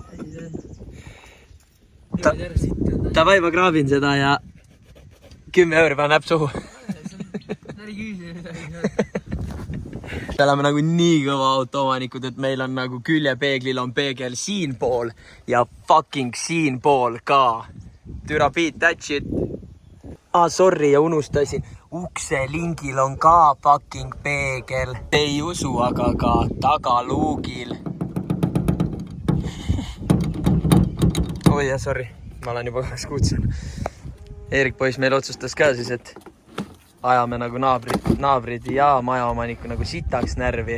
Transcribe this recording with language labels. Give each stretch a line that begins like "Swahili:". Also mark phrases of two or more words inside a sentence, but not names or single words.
Estonian: Davai, ma kraabin seda ja 10 euri panen näpp suhu. Me oleme nagu nii kõva autoomanikud, et meil on nagu küljepeeglil on peegel siinpool ja fucking siinpool ka.
English: Türa beat that shit. Sorry,
Estonian: ja unustasin. Ukselingil on ka fucking peegel. Ei usu, aga ka tagaluugil. Oi jah, sorry. Ma olen juba kutsun. Eerik poiss meil otsustas ka siis, et ajame nagu naabrid ja majaomaniku nagu sitaks närvi.